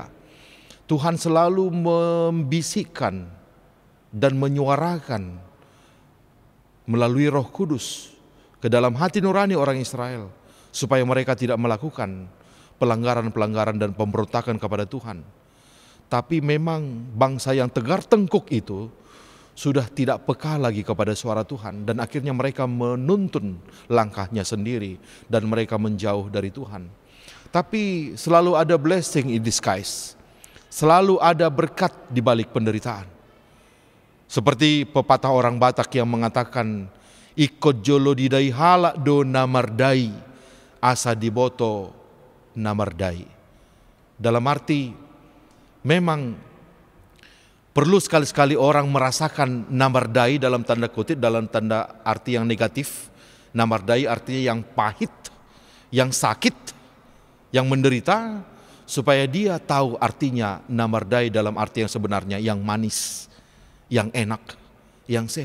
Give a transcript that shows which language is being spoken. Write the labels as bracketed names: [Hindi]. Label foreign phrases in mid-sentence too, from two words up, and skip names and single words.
[Indonesian] Tuhan selalu membisikkan dan menyuarakan melalui Roh Kudus ke dalam hati nurani orang Israel supaya mereka tidak melakukan pelanggaran-pelanggaran dan pemberontakan kepada Tuhan. Tapi memang bangsa yang tegar tengkuk itu sudah tidak peka lagi kepada suara Tuhan, dan akhirnya mereka menuntun langkahnya sendiri dan mereka menjauh dari Tuhan. Tapi selalu ada [English] blessing in disguise, [Indonesian] selalu ada berkat di balik penderitaan. Seperti pepatah orang Batak yang mengatakan, [Batak Toba] "Ikut jolo didai halak do namardai, asa diboto namardai." [Indonesian] Dalam arti, memang perlu sekali-sekali orang merasakan namardai dalam tanda kutip, dalam tanda arti yang negatif. Namardai artinya yang pahit, yang sakit, yang menderita, supaya dia tahu artinya namardai dalam arti yang sebenarnya, yang manis, yang enak, yang sehat.